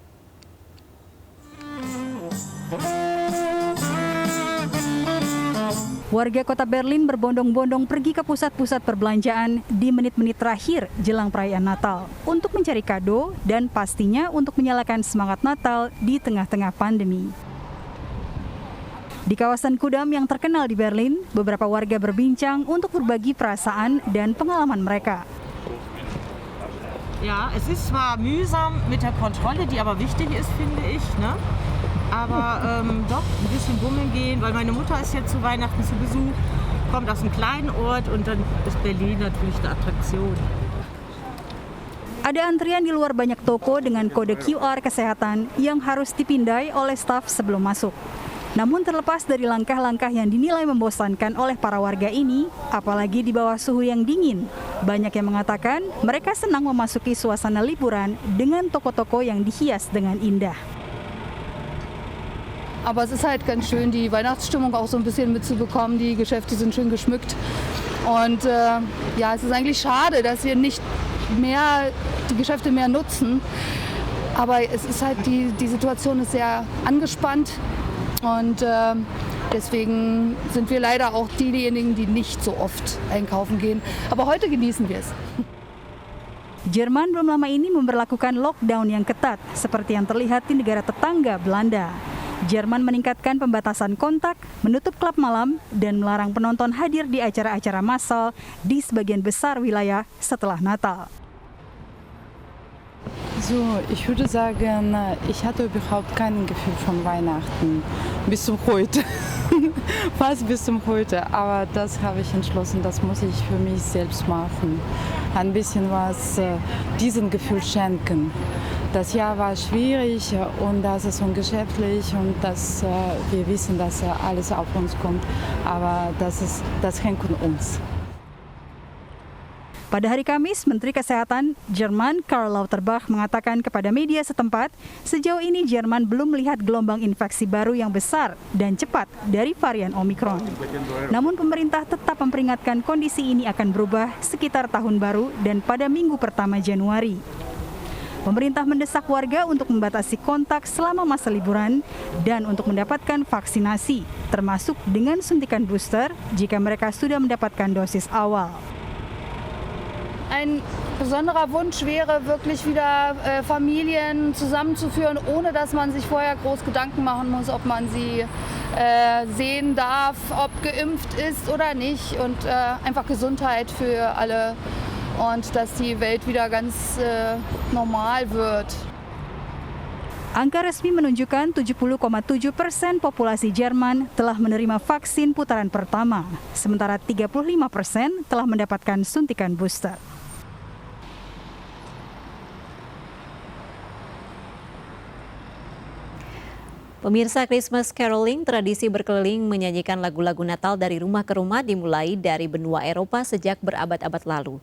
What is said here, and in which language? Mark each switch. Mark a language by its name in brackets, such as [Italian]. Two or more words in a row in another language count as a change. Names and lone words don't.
[Indonesian] Warga kota Berlin berbondong-bondong pergi ke pusat-pusat perbelanjaan di menit-menit terakhir jelang perayaan Natal untuk mencari kado dan pastinya untuk menyalakan semangat Natal di tengah-tengah pandemi. Di kawasan Kudam yang terkenal di Berlin, beberapa warga berbincang untuk berbagi perasaan dan pengalaman mereka. [German] Ja, es ist zwar mühsam mit der Kontrolle, die aber wichtig ist, finde ich, ne? Aber doch ein bisschen bummeln gehen, weil meine Mutter ist jetzt zu Weihnachten zu Besuch, kommt aus einem kleinen Ort und dann ist Berlin natürlich eine Attraktion. [Indonesian] Ada antrian di luar banyak toko dengan kode QR kesehatan yang harus dipindai oleh staf sebelum masuk. Namun terlepas dari langkah-langkah yang dinilai membosankan oleh para warga ini, apalagi di bawah suhu yang dingin, banyak yang mengatakan mereka senang memasuki suasana liburan dengan toko-toko yang dihias dengan indah. [German] Aber es ist halt ganz schön, die Weihnachtsstimmung auch so ein bisschen mitzubekommen. Die Geschäfte sind schön geschmückt. Und ja, es ist eigentlich schade, dass wir nicht mehr die Geschäfte mehr nutzen. Aber es ist halt die Situation ist sehr angespannt. Und deswegen sind wir leider auch diejenigen, die nicht so oft einkaufen gehen. Aber heute genießen wir es. [Indonesian] Jerman belum lama ini memberlakukan lockdown yang ketat, seperti yang terlihat di negara tetangga Belanda. Jerman meningkatkan pembatasan kontak, menutup klub malam, dan melarang penonton hadir di acara-acara massal di sebagian besar wilayah setelah Natal. [German] Es Also ich würde sagen, ich hatte überhaupt kein Gefühl von Weihnachten bis zum heute. Fast bis zum heute. Aber das habe ich entschlossen, das muss ich für mich selbst machen. Ein bisschen was diesem Gefühl schenken. Das Jahr war schwierig und das ist ungeschäftlich und das, wir wissen, dass alles auf uns kommt. Aber das hängt an uns. [Indonesian] Pada hari Kamis, Menteri Kesehatan Jerman Karl Lauterbach mengatakan kepada media setempat, sejauh ini Jerman belum melihat gelombang infeksi baru yang besar dan cepat dari varian Omikron. Namun pemerintah tetap memperingatkan kondisi ini akan berubah sekitar tahun baru dan pada minggu pertama Januari. Pemerintah mendesak warga untuk membatasi kontak selama masa liburan dan untuk mendapatkan vaksinasi, termasuk dengan suntikan booster jika mereka sudah mendapatkan dosis awal. [German] Ein besonderer Wunsch wäre, wirklich wieder Familien zusammenzuführen, ohne dass man sich vorher groß Gedanken machen muss, ob man sie sehen darf, ob geimpft ist oder nicht. Und einfach Gesundheit für alle und dass die Welt wieder ganz normal wird. [Indonesian] Angka resmi menunjukkan 70,7% populasi Jerman telah menerima vaksin putaran pertama, sementara 35% telah mendapatkan suntikan booster. Pemirsa, [English] Christmas caroling, [Indonesian] tradisi berkeliling menyanyikan lagu-lagu Natal dari rumah ke rumah dimulai dari benua Eropa sejak berabad-abad lalu.